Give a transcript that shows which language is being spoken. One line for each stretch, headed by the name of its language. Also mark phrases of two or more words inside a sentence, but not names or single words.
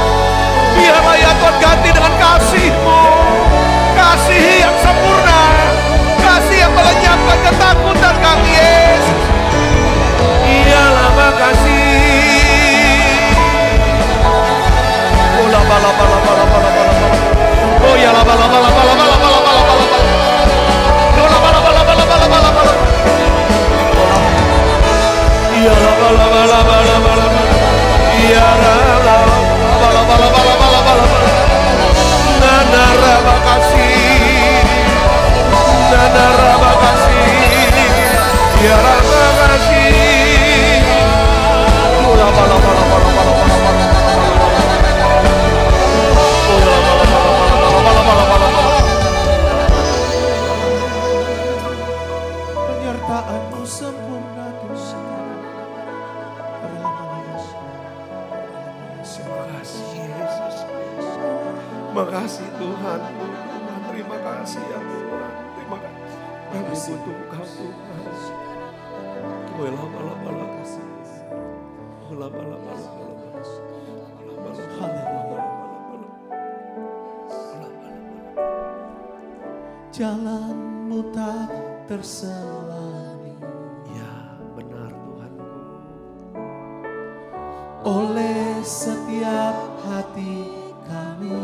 Indonesian: Biarlah ya Tuhan ganti dengan kasih-Mu, kasih yang sempurna, kasih yang melenyapkan ketakutan kami Yesus. Iyalah makasih. Oh ya la bala bala bala bala bala bala bala bala. Bala bala bala bala bala bala bala. Ya la bala bala bala bala bala. Ya rala bala bala bala bala bala bala. Nana raba kasih. Nana raba kasih. Ya raba kasih. Bala bala bala bala bala bala bala. Bala bala bala bala bala. Penyertaan-Mu sempurna Tuhan. Makasih Tuhan, terima kasih ya Tuhan, terima kasih. Kami butuh Engkau Tuhan. Bala bala bala kasih. Bala bala bala bala. Jalan-Mu tak terselami. Ya benar Tuhanku. Oleh setiap hati kami.